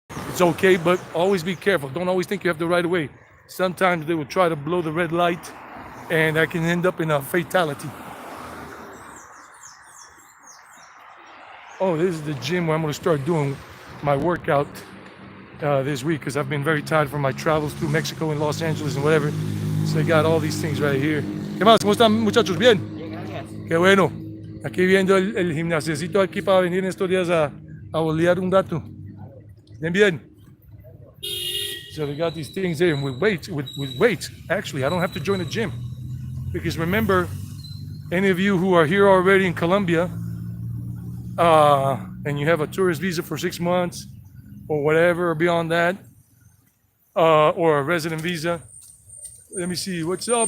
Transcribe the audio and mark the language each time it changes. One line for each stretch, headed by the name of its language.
English: It's okay, but always be careful. Don't always think you have the right of way. Sometimes they will try to blow the red light, and that can end up in a fatality. Oh, this is the gym where I'm going to start doing my workout this week, because I've been very tired from my travels through Mexico and Los Angeles and whatever. So they got all these things right here.
Spanish: ¿Qué más? ¿Cómo están, muchachos? ¿Bien? Qué bueno. Aquí viendo el gimnasiecito aquí para venir en estos días a bolear un rato. Bien, bien.
English: So they got these things there, and with weights. Actually, I don't have to join a gym, because remember, any of you who are here already in Colombia, and you have a tourist visa for 6 months or whatever, or beyond that, or a resident visa. Let me see, what's up?